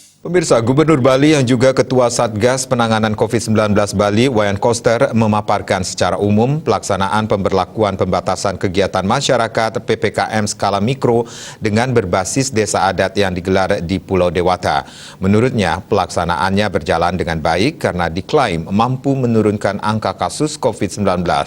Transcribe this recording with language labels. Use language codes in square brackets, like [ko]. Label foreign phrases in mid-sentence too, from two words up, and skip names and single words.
[id] Pemirsa, Gubernur Bali yang juga Ketua Satgas Penanganan COVID-19 Bali, Wayan Koster, memaparkan secara umum pelaksanaan pemberlakuan pembatasan kegiatan masyarakat PPKM skala mikro dengan berbasis desa adat yang digelar di Pulau Dewata. Menurutnya, pelaksanaannya berjalan dengan baik karena diklaim mampu menurunkan angka kasus COVID-19.